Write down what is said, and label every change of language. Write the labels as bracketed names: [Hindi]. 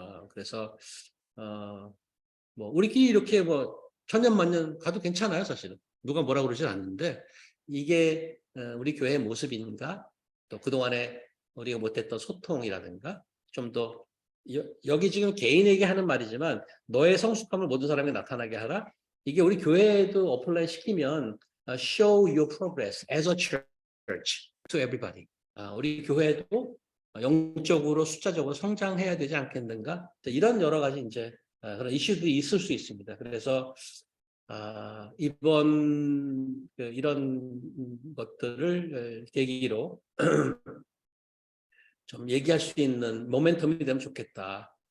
[Korean] 그래서 뭐 우리끼리 이렇게 뭐 천년만년 가도 괜찮아요 사실은. 누가 뭐라 그러진 않는데 이게 우리 교회의 모습인가 또 그동안에 우리가 못했던 소통이라든가 좀 더 여기 지금 개인에게 하는 말이지만 너의 성숙함을 모든 사람에게 나타나게 하라. 이게 우리 교회에도 어플라이 시키면 [English] show your progress as a church to everybody. [Korean] 우리 교회도 영적으로 숫자적으로 성장해야 되지 않겠는가? 이런 여러 가지 이제 그런 이슈들이 있을 수 있습니다. 그래서 이번 이런 것들을 계기로 좀 얘기할 수 있는 모멘텀이 되면 좋겠다.